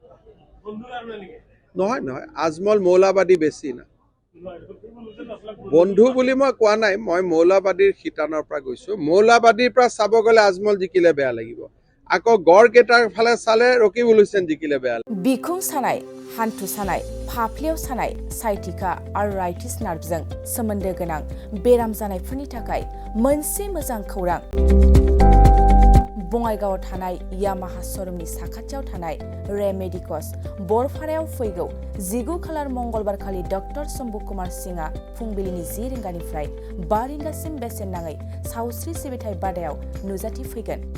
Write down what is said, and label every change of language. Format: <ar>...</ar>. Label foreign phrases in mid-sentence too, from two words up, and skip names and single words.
<as>নহয়, আজমল মৌলাবাদী বেছি না। বন্ধু বুলি মই কোৱা নাই, মই মৌলাবাদীৰ শিতানৰ পৰা গৈছো। মৌলাবাদীৰ পৰা চাব গ'লে আজমল জিকিলে বেয়া লাগিব, আকৌ গড়কেইটাৰ ফালে চালে ৰকিবুল হুছেইন জিকিলে বেয়া লাগিব।</as> <brx>बिखुं सानाय, हान्थु सानाय, फाफ्लियाव सानाय,</brx> <en>sciatica arthritis</en> <brx>नार्भजों सोमोन्दो गोनां बेराम जानायफोरनि थाखाय मोनसे मोजां खौरां। बङाइगावआव थानाय यामाहा श'रुमनि साखाथियाव थानाय रेमेडिकस बरपारायाव फैगौ 19 खालार मंगलबारखालि डक्टर शम्भु कुमार सिंहआ फुंबिलिनि 10 रिंगानिफ्राय 5 रिंगासिम बेसेन नाङै सावस्रि सिबिथाय बादायाव नुजाथिफैगोन।</brx>